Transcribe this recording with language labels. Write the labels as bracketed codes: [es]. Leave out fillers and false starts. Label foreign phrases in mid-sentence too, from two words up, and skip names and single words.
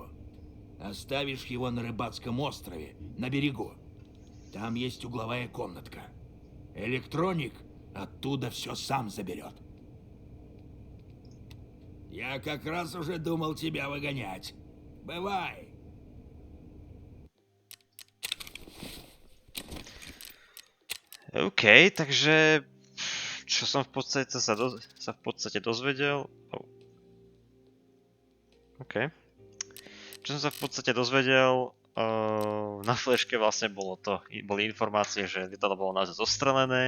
[ru] Оставишь его на рыбацком острове, на берегу. Там есть угловая комнатка. Электроник оттуда все сам заберет. Я как раз уже думал тебя выгонять. Бывай. [sk] OK, takže čo som v podstate sa v podstate dozvedel... Oh. OK. Čo som sa v podstate dozvedel, na fleške vlastne boli informácie, že lietadlo bolo naozaj zostrelené.